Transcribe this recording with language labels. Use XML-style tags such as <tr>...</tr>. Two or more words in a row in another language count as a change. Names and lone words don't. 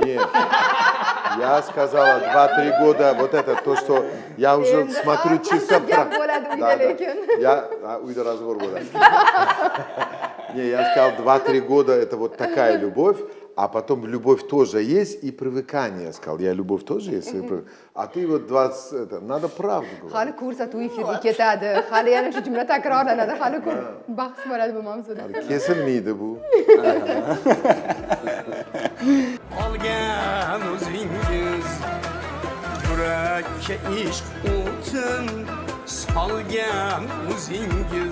<ru>Нет, я сказала 2-3 года, вот это то, что я уже смотрю чисто...</ru> <uz>Я uyda разговор bo'ladi.</uz> <ru>Не, я сказал 2-3 года, это вот такая любовь, а потом любовь тоже есть и привыкание, я сказал. Я любовь тоже есть, а ты вот 20, это, надо правду говорить.</ru> <uz>Hali ko'rsatuv efirga ketadi. Hali yana shu jumla takrorlanadi. Hali bahs bo'ladi bu mavzuda. Kesilmeydi bu. Olgan o'zingiz yurakka ishq o'tin solgan o'zingiz.</uz>